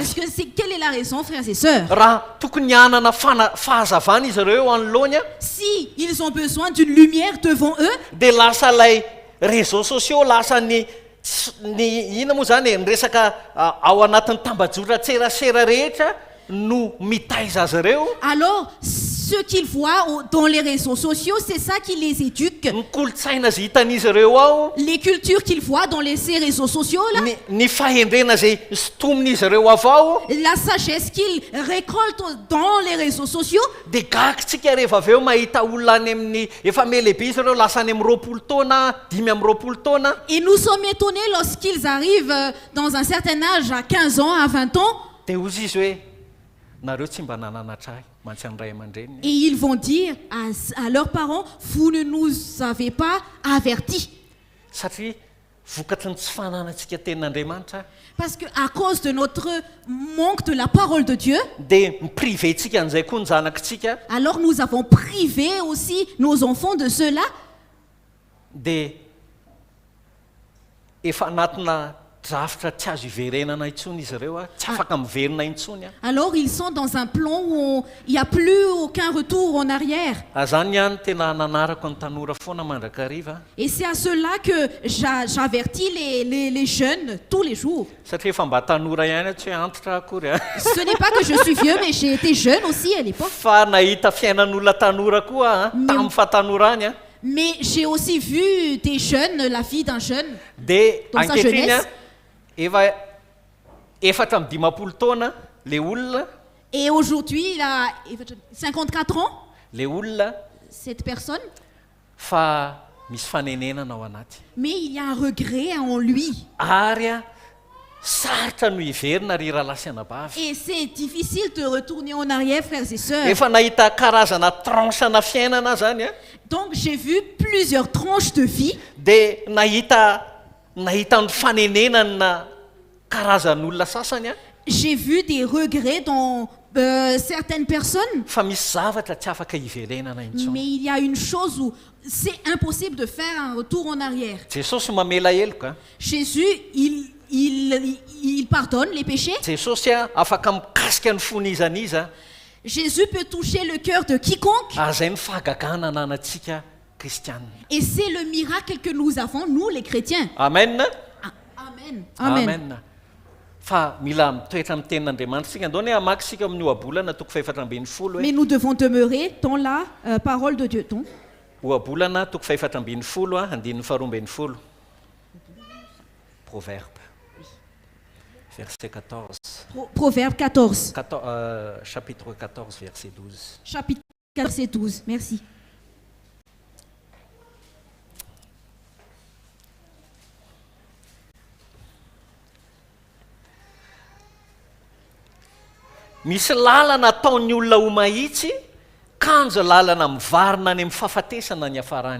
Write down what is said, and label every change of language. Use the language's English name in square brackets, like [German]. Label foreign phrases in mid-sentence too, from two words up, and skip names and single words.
[French] Est-ce que quelle est la raison, frères et sœurs? [Malagasy] Raha tokony hanana fahazavana izy ireo eo anoloany a, [French] Si ils ont besoin d'une lumière devant eux, [Malagasy] dia lasa ilay [French] réseaux sociaux [Malagasy] lasa ny ina moa zany ny resaka ao anatin'ny tambajotran-tserasera rehetra no mitaiza azy ireo. [French] alors ce qu'ils voient dans les réseaux sociaux, c'est ça qui les éduque. [Malagasy] Ny kolotsaina zay hitan'izy ireo ao, [French] Les cultures qu'ils voient dans ces réseaux sociaux là, [Malagasy] ny fahendrena zay sotomin'izy ireo avao, [French] la sagesse qu'ils récoltent dans les réseaux sociaux. [Malagasy] dia gakitsika rehefa avy eo mahita olona any amin'ny efa melehibe izy ireo lasa any amin'ny 20 taona 5 amin'ny 20 taona, [French] Et nous sommes étonnés lorsqu'ils arrivent dans un certain âge, à 15 ans, à 20 ans, [Malagasy] dia ozy izy hoe nareo tsy mba nananatra ahy mantsy any ray aman-dreny. [French] et ils vont dire à leurs parents, vous ne nous avez pas avertis. [Malagasy] Satria vokatry ny tsy fananantsika tenin'Andriamanitra [French] Parce qu'à cause de notre manque de la parole de Dieu, [Malagasy] dia mipriventsika an'izay koa ny zanakitsika, [French] alors nous avons privé aussi nos enfants de cela. [Malagasy] dia efa anatina drafitra tsy azo iverenana intsony izy ireo a, tsy afaka miverina intsony a. [French] Alors ils sont dans un plan où il n'y a plus aucun retour en arrière. [Malagasy] Azany ihany tena nanarako ny tanora foana mandrakariva, [French] Et c'est à cela que j'avertis les jeunes tous les jours. [Malagasy] satria efa mba tanora ihany tsy hoe antitra akory a. [French] Ce n'est pas que je suis vieux, mais j'ai été jeune aussi à l'époque. [Malagasy] Fa nahita fiainan'olona tanora koa a, tamin'ny fahatanora any a, [French] Mais j'ai aussi vu des jeunes, la vie d'un jeune. [Malagasy] dia [French] Dans sa [Malagasy] ankehitriny a [French] jeunesse. [Malagasy] efa efatra amin'ny 50 taona le olona, [French] Et aujourd'hui, il a 54 ans, [Malagasy] le olona [French] cette personne. [Malagasy] fa misy fanenenana ao anaty, [French] Mais il y a un regret en lui. [Malagasy] ary a sarotra no hiverina ry raha lasianabavy. [French] Et c'est difficile de retourner en arrière, frères et sœurs. [Malagasy] Efa nahita karazana tranchana fiainana zany a, [French] Donc j'ai vu plusieurs tranches de vie. [Malagasy] dia nahita ny fanenenana karazan'olona sasany a, [French] J'ai vu des regrets dans certaines personnes. [Malagasy] fa misy zavatra tsy afaka hiverenana intsony. [French] Mais il y a une chose où c'est impossible de faire un retour en arrière. [Malagasy] Jesosy mamela heloka, [French] Jésus, il pardonne les péchés. [Malagasy] Jesosy a afaka mikasika ny fonizaniza, [French] Jésus peut toucher le cœur de quiconque. [Malagasy] azay ny fahagagana ananantsika kristianina. [French] Et c'est le miracle que nous avons, nous les chrétiens. [Malagasy] Amen. Amen. Amen. Amen. Fa mila mitoetra amin'ny tenin'Andriamanitra sika. Andao ny hamaky sika amin'ny ohabolana toko 4:10 [French] Mais nous devons demeurer dans la parole de Dieu. Donc, [Malagasy] ohabolana toko 4:10 andininy 12. [French] Proverbe. Verset 14. Proverbe 14. Chapitre 14, verset 12. Chapitre 14, verset 12. Merci. [Malagasy] Misy lalana ataon'ny olona ho mahitsy, kanjo lalana mivarina any amin'ny fahafatesana ny hafarany.